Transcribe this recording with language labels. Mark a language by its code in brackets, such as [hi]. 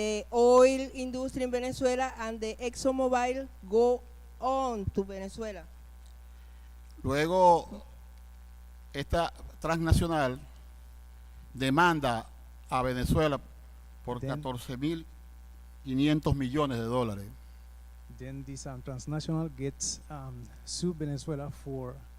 [en] oil industry in Venezuela, and the ExxonMobil go on to Venezuela. [es] Luego, esta transnacional demanda a Venezuela por [en] Then- [es] 14.500 millones de dólares. [en] Then this transnational gets sued Venezuela for